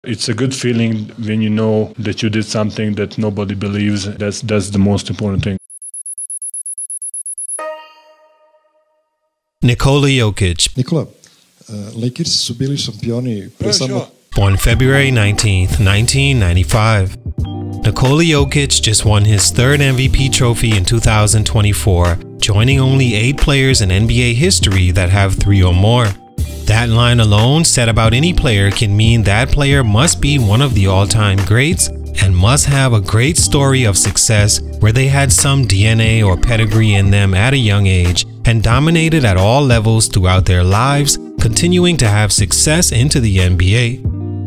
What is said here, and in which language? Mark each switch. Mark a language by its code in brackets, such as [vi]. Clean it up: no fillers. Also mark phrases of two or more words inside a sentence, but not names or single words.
[en] It's a good feeling when you know that you did something that nobody believes. That's the most important thing. Nikola Jokic. [sr] Nikola, Lakers su bili šampioni pre samo... [en] Born February 19th, 1995. Nikola Jokic just won his third MVP trophy in 2024, joining only 8 players in NBA history that have 3 or more. That line alone, said about any player, can mean that player must be one of the all-time greats and must have a great story of success where they had some DNA or pedigree in them at a young age and dominated at all levels throughout their lives, continuing to have success into the NBA.